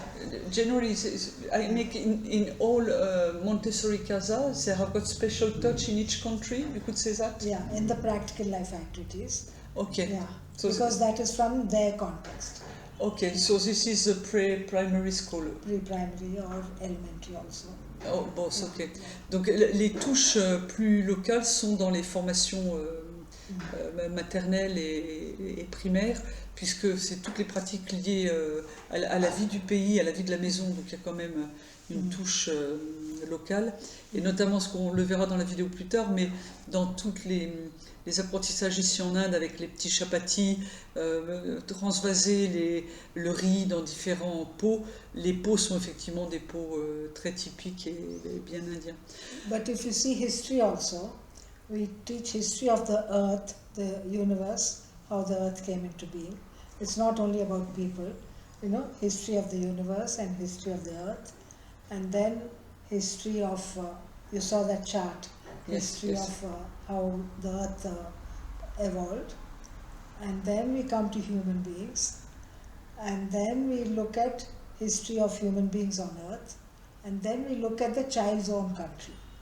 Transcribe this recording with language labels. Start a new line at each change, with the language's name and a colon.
English: But generally, I make in all Montessori casa, they have got special touch in each country, you could say that? Yeah, in the practical life activities. Okay. Yeah, So because that is from their context. Okay, so this is the pre-primary school. Pre-primary or elementary also. Oh, both, ok.
French: Donc les touches plus locales sont dans les formations maternelles et primaires, puisque c'est toutes les pratiques liées à la vie du pays, à la vie de la maison, donc il y a quand même une touche locale, et notamment ce qu'on le verra dans la vidéo plus tard, mais dans toutes les apprentissages ici en Inde avec les petits chapatis, transvaser le riz dans différents pots. Les pots sont effectivement des pots très typiques et bien indiens.
English: But if you see history also, we teach history of the earth, the universe, how the earth came into being. It's not only about people, history of the universe and history of the earth, and then history of, you saw that chart, history of how the earth evolved, and then we come to human beings, and then we look at history of human beings on earth, and then we look at the child's own country.